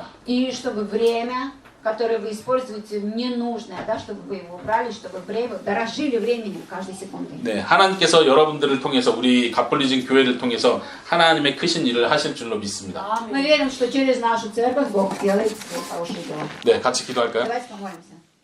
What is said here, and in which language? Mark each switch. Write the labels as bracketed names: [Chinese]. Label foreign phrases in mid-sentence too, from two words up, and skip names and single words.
[Russian] И чтобы время, которое вы используете, ненужное, да, чтобы вы его убрали, чтобы время, дорожили временем каждой секундой. [Korean] 네, 하나님께서 여러분들을 통해서 우리 갓블리진 교회를 통해서 하나님의 크신 일을 하실 줄로 믿습니다. [Russian] Мы верим, что через нашу церковь Бог делает свои хорошие дела. [Korean] 네, 같이 기도할까요? [Russian] Давайте помолимся.